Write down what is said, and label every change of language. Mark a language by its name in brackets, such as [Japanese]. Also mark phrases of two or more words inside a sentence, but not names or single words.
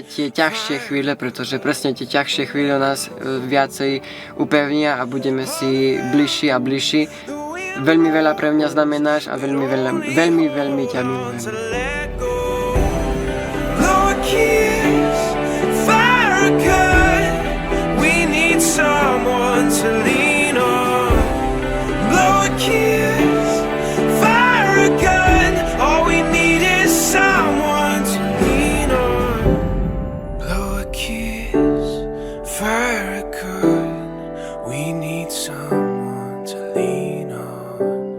[Slovak] tie ťažšie chvíle, pretože presne tie ťažšie chvíle nás viacej upevnia a budeme si bližší a bližší. Veľmi veľa pre mňa znamenáš a veľmi ťa milujem. [English] Fire a gun, we need someone to lean on.